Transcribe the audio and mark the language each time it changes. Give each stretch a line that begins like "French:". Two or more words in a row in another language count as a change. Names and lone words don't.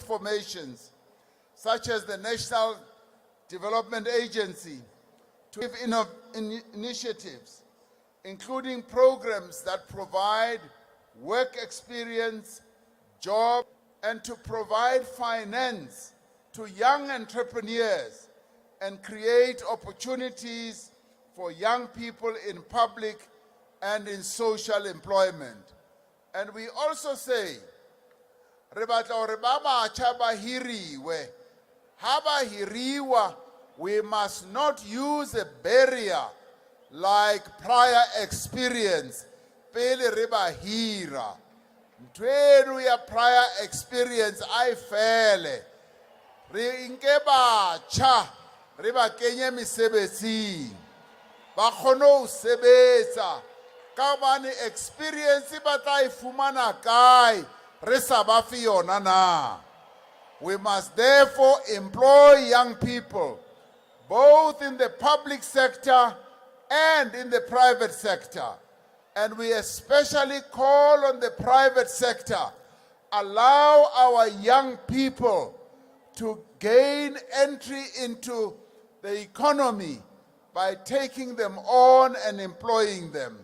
English: formations, such as the National Development Agency, to give initiatives, including programs that provide work experience, job, and to provide finance to young entrepreneurs and create opportunities for young people in public and in social employment. And we also say,
Southern Sotho: re batla hore ba batjha ba hiriwe. Ha ba hiriwa,
English: we must not use a barrier like prior experience
Southern Sotho: pele re ba hira. Ntwenu ya
English: prior experience
Southern Sotho: ai fele. Re nke batjha re ba kenye mesebetsing. Ba kgone ho sebetsa. Ka hobane experience ba tla e fumana kae re sa ba fe yona na.
English: We must therefore employ young people, both in the public sector and in the private sector. And we especially call on the private sector, allow our young people to gain entry into the economy by taking them on and employing them.